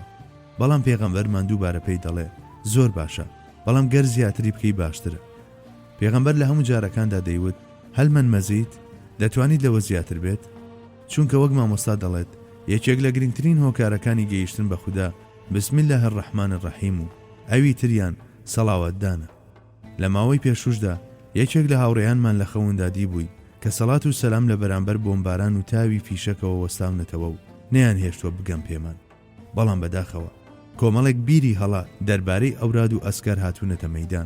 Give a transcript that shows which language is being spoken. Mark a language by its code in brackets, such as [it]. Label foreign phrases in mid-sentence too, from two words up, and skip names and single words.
[ckb] بەڵام پێغەمبەرمان دووبارە پێی دەڵێ زۆر باشە، بەڵام گەر زیاتری بکەی باشترە. پێغەمبەر لە هەموو جارەکاندا دەیوت [ar] هەل من مەزید، [ckb] دەتوانیت لەوە زیاتر بێت؟ چونکە وەک مامۆستا دەڵێت یەکێک لە گرنگترین هۆکارەکانی گەیشتن بە خوددا [ar] بسم الله الرحمن الرحیم [ckb] و ئەوی تریان سەڵاوەتدانە. لە ماوەی پێشوشدا یەکێک لە هاوڕێیانمان لە خەوندا دیبووی کە سەڵات و سەلام لە بەرامبەر بۆمباران و تاوی فیشەکەوە وەستاونەتەوە و نەیان هێشتووە بگەم پێمان. بەڵام بەداخەوە کۆمەڵێک بیری هەڵا دەربارەی ئەوراد و ئەسکار هاتوونەتە مەیدان.